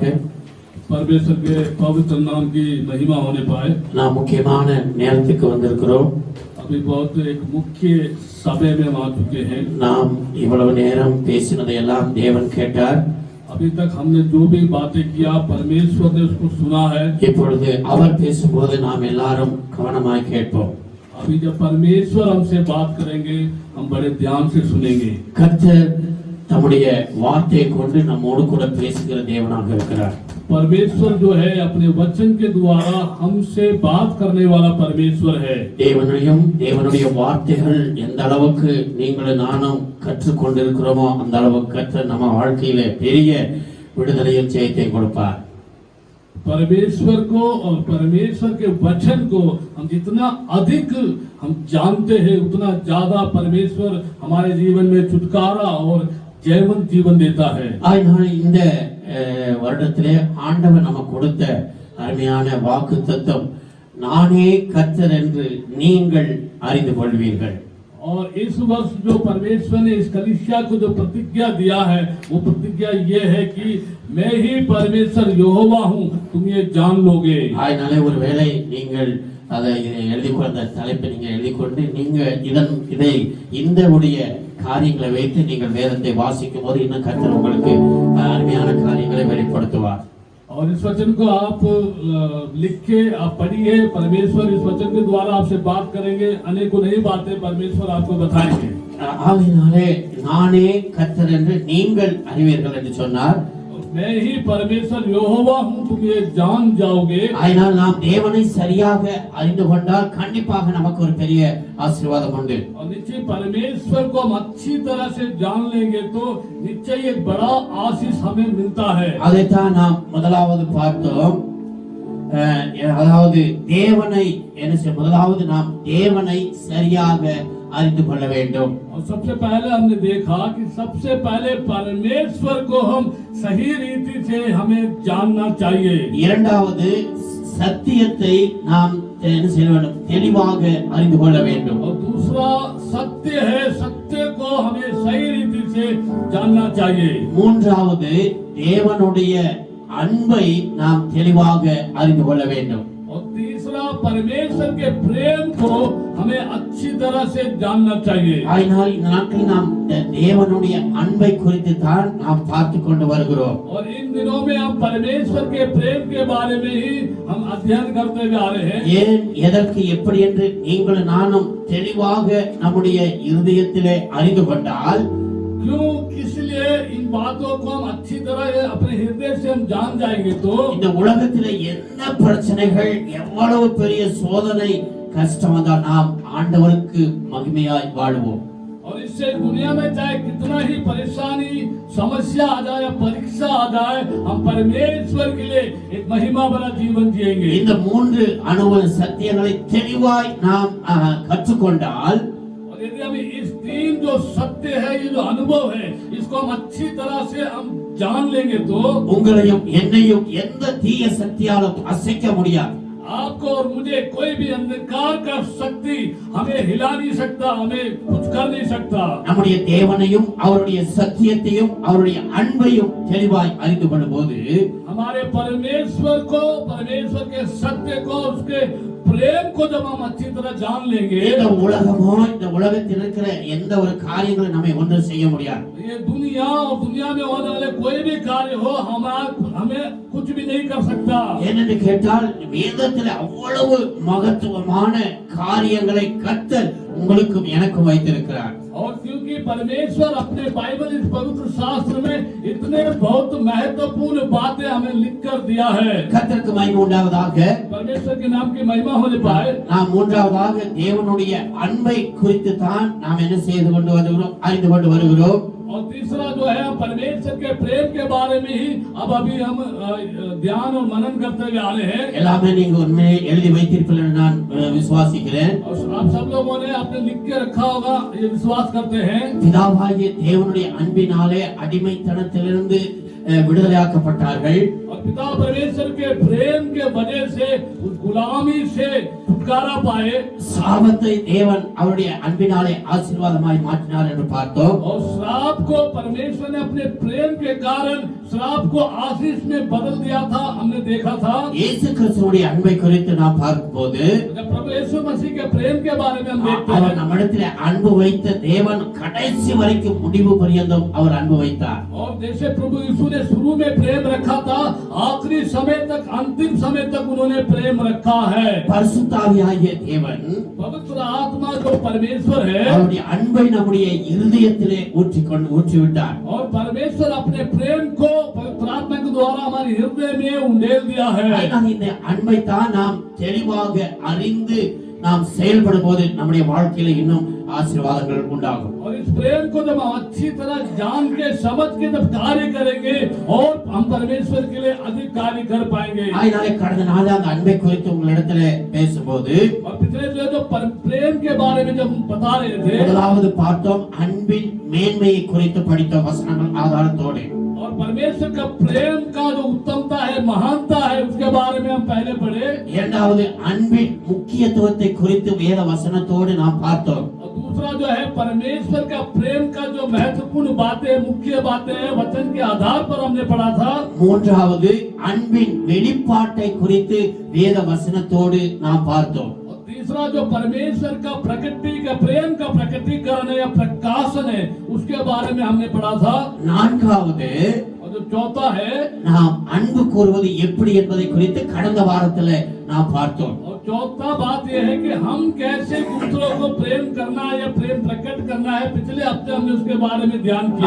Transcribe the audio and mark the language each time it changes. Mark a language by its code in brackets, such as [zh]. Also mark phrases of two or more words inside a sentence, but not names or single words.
[hi] परमेश्वर के पवित्र नाम की महिमा होने पाए। [ta] நாம் முக்கியமான நேரத்துக்கு வந்திருக்கிறோம். [hi] अभी बहुत एक मुख्य समय में हम आ चुके हैं। [ta] நாம் இவ்வளவு நேரம் பேசினதையெல்லாம் தேவன் கேட்டார். [hi] अभी तक हमने जो भी बातें किया परमेश्वर ने उसको सुना है। [ta] இப்பொழுது அவர் பேசும்போது நாம் எல்லாரும் கவனமாய் கேட்போம். [hi] अभी जब परमेश्वर हमसे बात करेंगे हम बड़े ध्यान से सुनेंगे। [ta] கர்த்தர் தம்முடைய வார்த்தையை கொண்டு நம்மோடு கூட பேசுகிற தேவனாக இருக்கிறார். [hi] परमेश्वर जो है अपने वचन के द्वारा हमसे बात करने वाला परमेश्वर है। [ta] தேவனையும் தேவனுடைய வார்த்தைகள் எந்த அளவுக்கு நீங்களும் நானும் கற்றுக்கொண்டிருக்கிறோமோ அந்த அளவுக்கு கர்த்தர் நம்ம வாழ்க்கையில பெரிய விடுதலையும் ஜெயத்தை கொடுப்பார். [hi] परमेश्वर को और परमेश्वर के वचन को हम जितना अधिक हम जानते हैं उतना ज्यादा परमेश्वर हमारे जीवन में छुटकारा और जयवंत जीवन देता है। [ta] அதனால இந்த வருடத்திலே ஆண்டவர் நமக்கு கொடுத்த அருமையான வாக்குத்தத்தம், நானே கர்த்தர் என்று நீங்கள் அறிந்து கொள்வீர்கள். [hi] और इस वर्ष जो परमेश्वर ने इस कलीसिया को जो प्रतिज्ञा दिया है, वो प्रतिज्ञा ये है कि मैं ही परमेश्वर यहोवा हूँ, तुम ये जान लोगे. [ta] அதனால ஒருவேளை நீங்கள் அதை எழுதி கொண்ட தலைப்பை நீங்க எழுதி கொண்டு நீங்க இதை இந்த உடைய காரியங்களை வைத்து நீங்கள் வேதத்தை வாசிக்கும் போது இன்னும் கர்த்தர் உங்களுக்கு அருமையான காரியங்களை வெளிப்படுத்துவார். [hi] और इस वचन को आप लिख के आप पढ़िए. परमेश्वर इस वचन के द्वारा आपसे बात करेंगे. अनेकों नई बातें परमेश्वर आपको बताएंगे. [ta] ஆகையினாலே நானே கர்த்தர் என்று நீங்கள் அறிவீர்கள் என்று சொன்னார். [hi] मैं ही परमेश्वर यहोवा हूँ, तुम ये जान जाओगे. [ta] அதனால் நாம் தேவனை சரியாக அறிந்து கொண்டால் கண்டிப்பாக நமக்கு ஒரு பெரிய ஆசீர்வாதம் உண்டு. [hi] और निश्चय परमेश्वर को हम अच्छी तरह से जान लेंगे तो निश्चय एक बड़ा आशीष हमें मिलता है. [ta] அதைத்தான் நாம் முதலாவது பார்த்தோம். அதாவது தேவனை என்ன செய்ய, முதலாவது நாம் தேவனை சரியாக அறிந்து கொள்ள வேண்டும். [hi] और सबसे पहले हमने देखा कि सबसे पहले परमेश्वर को हम सही रीति से हमें जानना चाहिए. [ta] இரண்டாவது சத்தியத்தை நாம் என்ன செய்ய வேண்டும், தெளிவாக அறிந்து கொள்ள வேண்டும். [hi] और दूसरा सत्य है, सत्य को हमें सही रीति से जानना चाहिए. [ta] மூன்றாவது தேவனுடைய அன்பை நாம் தெளிவாக அறிந்து கொள்ள வேண்டும். [hi] और तीसरा परमेश्वर के प्रेम को हमें अच्छी तरह से जानना चाहिए. [ta] அதனால் இந்த நாட்களில் நாம் தேவனுடைய அன்பை குறித்து தான் நாம் பார்த்து கொண்டு வருகிறோம். [hi] और इन दिनों में हम परमेश्वर के प्रेम के बारे में ही हम अध्ययन करते हुए आ रहे हैं. [ta] ஏன், எதற்கு, எப்படி என்று நீங்களும் நானும் தெளிவாக நம்முடைய இருதயத்திலே அறிந்து கொண்டால், [hi] क्यों, किस लिए इन बातों को हम अच्छी तरह अपने हृदय से हम जान जाएंगे तो [ta] இந்த உலகத்திலே என்ன பிரச்சனைகள், எவ்வளவு பெரிய சோதனை, கஷ்டம் வந்தால் நாம் ஆண்டவருக்கு மகிமையாய் வாழ்வோம். [hi] और इससे दुनिया में चाहे कितना ही परेशानी, समस्या आ जाए, परीक्षा आ जाए, हम परमेश्वर के लिए एक महिमा भरा जीवन जिएंगे. [ta] இந்த மூன்று அனுபவ சத்தியங்களை தெளிவாய் நாம் கற்றுக்கொண்டால், [hi] और यदि हम इस तीन जो सत्य है, ये जो अनुभव है, इसको हम अच्छी तरह से हम जान लेंगे तो [ta] உங்களையும் என்னையும் எந்த தீய சக்தியாலும் அசைக்க முடியாது. [hi] आपको और मुझे कोई भी अंधकार का शक्ति हमें हिला नहीं सकता, हमें कुछ कर नहीं सकता. [ta] நம்முடைய தேவனையும் அவருடைய சத்தியத்தையும் அவருடைய அன்பையும் தெளிவாய் அறிந்து கொள்ளும்போது [hi] हमारे परमेश्वर को, परमेश्वर के सत्य को, उसके प्रेम को जब हम अच्छी तरह जान लेंगे, [ta] இந்த உலகமோ இந்த உலகத்தில் இருக்கிற எந்த ஒரு காரியங்களும் நம்மை ஒன்றும் செய்ய முடியாது. [hi] ये दुनिया और दुनिया में होने वाले कोई भी कार्य हो हमें कुछ भी नहीं कर सकता. [ta] ஏனென்று கேட்டால் வேதத்தில் அவ்வளவு மகத்துவமான காரியங்களை கர்த்தர் உங்களுக்கும் எனக்கும் வைத்திருக்கிறார். [hi] और क्योंकि परमेश्वर अपने बाइबल, इस पवित्र शास्त्र में इतने बहुत महत्वपूर्ण बातें हमें लिख कर दिया है. [ta] கர்த்தருக்கு மகிமை உண்டாவதாக. [hi] परमेश्वर के नाम की महिमा होने पाए. [ta] நாம் மூன்றாவதாக தேவனுடைய அன்பை குறித்து தான் நாம் என்ன செய்து கொண்டு வருகிறோம், அறிந்து கொண்டு வருகிறோம். [hi] और तीसरा जो है, परमेश्वर के प्रेम के बारे में ही अब अभी हम ध्यान और मनन करते हुए आ रहे हैं. [ta] எல்லாமே நீங்க உண்மையை எழுதி வைத்திருப்பீர்கள் என்று நான் விசுவாசிக்கிறேன். [hi] और आप सब लोगों ने आपने लिख के रखा होगा, ये विश्वास करते हैं. [ta] பிதாவாகிய தேவனுடைய அன்பினாலே அடிமைத்தனத்திலிருந்து விடுதலையாக்கப்பட்டார்கள். [hi] और पिता परमेश्वर के प्रेम के वजह से उस गुलामी से छुटकारा पाए. [ta] சாபத்தை தேவன் அவருடைய அன்பினாலே ஆசீர்வாதமாய் மாற்றினார் என்று பார்த்தோம். [hi] और श्राप को परमेश्वर ने अपने प्रेम के कारण श्राप को आशीष में बदल दिया था, हमने देखा था. [ta] இயேசு கிறிஸ்துவுடைய அன்பை குறித்து நாம் பார்க்கும்போது [hi] जब प्रभु यीशु मसीह के प्रेम के बारे में हम देखते [ta] அவர் [hi] हैं, [ta] நம்மிடத்தில் அன்பு வைத்த தேவன் கடைசி வரைக்கும் முடிவு பரியந்தம் அவர் அன்பு வைத்தார். [hi] और जैसे प्रभु यीशु ने शुरू में प्रेम रखा था, आखिरी समय तक, अंतिम समय तक उन्होंने प्रेम रखा है. [ta] பரிசுத்தாவியாகிய தேவன் [hi] पवित्र आत्मा जो परमेश्वर है, [ta] அவருடைய அன்பை நம்முடைய இருதயத்திலே ஊற்றிவிட்டார். [hi] और परमेश्वर अपने प्रेम को पवित्र आत्मा के द्वारा हमारे हृदय में उंडेल दिया है. [ta] அதனால் இந்த அன்பை தான் நாம் தெளிவாக அறிந்து நாம் செயல்படும் போது நம்முடைய வாழ்க்கையில இன்னும் ஆசீர்வாதங்கள் உண்டாகும். [hi] और इस प्रेम को जब हम अच्छी तरह जान के, समझ के जब कार्य करेंगे, और हम परमेश्वर के लिए अधिक कार्य कर पाएंगे. [ta] அதனாலே கடந்த நாள் அந்த அன்பை குறித்து உங்களிடத்துல பேசும்போது [hi] और पिछले जो प्रेम के बारे में जब हम बता रहे थे, [ta] முதலாவது பார்த்தோம், அன்பின் மேன்மையை குறித்து படித்த வசனங்கள் ஆதாரத்தோடு. [hi] और परमेश्वर का प्रेम का जो उत्तमता है, महानता है, उसके बारे में हम पहले पढ़े। [ta] இரண்டாவது அன்பின் முக்கியத்துவத்தை குறித்து வேத வசனத்தோடு நாம் பார்த்தோம். [hi] और दूसरा जो है परमेश्वर का प्रेम का जो महत्वपूर्ण बातें, मुख्य बातें हैं, वचन के आधार पर हमने पढ़ा था। [ta] மூன்றாவது அன்பின் வெளிப்பாட்டை குறித்து வேத வசனத்தோடு நாம் பார்த்தோம். [hi] और तीसरा जो परमेश्वर का प्रकृति का प्रेम का प्रकटीकरण या प्रकाशन है, उसके बारे में हमने पढ़ा था। [ta] நான்காவது [hi] और जो चौथा है, [ta] நாம் அன்பு கூறுவது எப்படி என்பதை குறித்து கடந்த வாரத்துல நாம் பார்த்தோம். [hi] और चौथा बात यह है कि हम कैसे दूसरों को प्रेम करना है या प्रेम प्रकट करना है, पिछले हफ्ते हमने उसके बारे में ध्यान किया।